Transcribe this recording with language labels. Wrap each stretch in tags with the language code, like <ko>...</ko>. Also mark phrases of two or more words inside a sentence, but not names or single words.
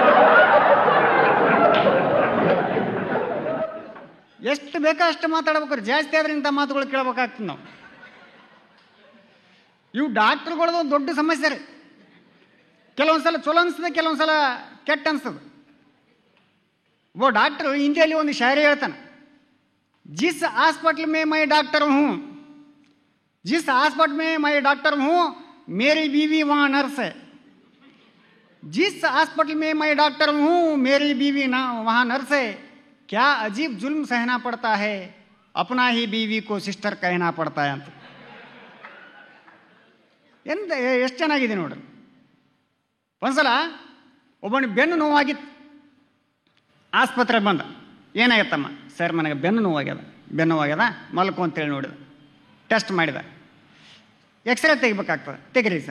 <kn>ಎಷ್ಟು ಬೇಕೋ ಅಷ್ಟು ಮಾತಾಡ್ಬೇಕಾರೆ, ಜಾಸ್ತಿ ಆದ್ರೆ ಇಂಥ ಮಾತುಗಳು ಕೇಳಬೇಕಾಗ್ತದೆ ನಾವು. ಇವು ಡಾಕ್ಟ್ರುಗಳದ್ದು ಒಂದು ದೊಡ್ಡ ಸಮಸ್ಯೆ ರೀ. ಕೆಲವೊಂದು ಸಲ ಚಲೋ ಅನಿಸ್ತದೆ, ಕೆಲವೊಂದು ಸಲ ಕೆಟ್ಟ ಅನಿಸ್ತದೆ.</kn> <hi>वो डॉक्टर</hi> <kn>ಹಿಂದಿಯಲ್ಲಿ ಒಂದು ಶಾಯರಿ ಹೇಳ್ತಾನೆ,</kn> <hi>जिस हॉस्पिटल में मैं डॉक्टर हूँ, जिस हॉस्पिटल में मैं डॉक्टर हूँ, मेरी बीवी वहाँ नर्स है. जिस हॉस्पिटल में मैं डॉक्टर हूँ, मेरी बीवी ना वहाँ नर्स है. क्या अजीब जुल्म सहना पड़ता है, अपना ही बीवी को सिस्टर कहना पड़ता है ಅಂತ.</hi> <kn>ಎಷ್ಟು ಚೆನ್ನಾಗಿದೆ ನೋಡ್ರಿ. ಒಂದ್ಸಲ ಒಬ್ಬನಿಗೆ ಬೆನ್ನು ನೋವಾಗಿತ್ತು, ಆಸ್ಪತ್ರೆಗೆ ಬಂದ. ಏನಾಗತ್ತಮ್ಮ? ಸರ್, ನನಗೆ ಬೆನ್ನು ನೋವಾಗ್ಯದ, ಮಲ್ಕು ಅಂತೇಳಿ ನೋಡಿದ, ಟೆಸ್ಟ್ ಮಾಡಿದ, ಎಕ್ಸ್ರೇ ತೆಗಿಬೇಕಾಗ್ತದೆ, ತೆಗಿರಿ ಸರ್.</kn>